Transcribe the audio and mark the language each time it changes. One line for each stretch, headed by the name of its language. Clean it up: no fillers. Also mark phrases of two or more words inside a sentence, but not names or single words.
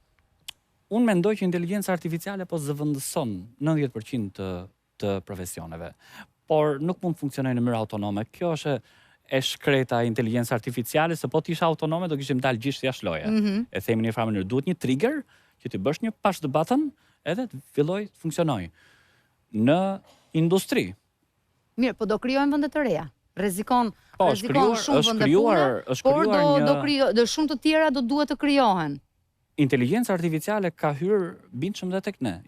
Albanian: Unë mendoj që inteligjenca artificiale po zëvendëson 90% të profesioneve, por nuk mund të funksionojë në mënyrë autonome. Kjo është e shkreta inteligjenca artificiale, se po të isha autonome do kishim dalë gjithë jashtë loje. E themi në një farë mënyrë, duhet një trigger që ti bësh një
English: push the button
Albanian: edhe të filloj të funksionojë. Në industri. Mirë, po do krijojmë vende të reja. Rrezikon shumë vende pune, por do shumë të tjera do duhet të krijohen. Inteligjenca artificiale ka hyrë bindshëm dhe tek ne.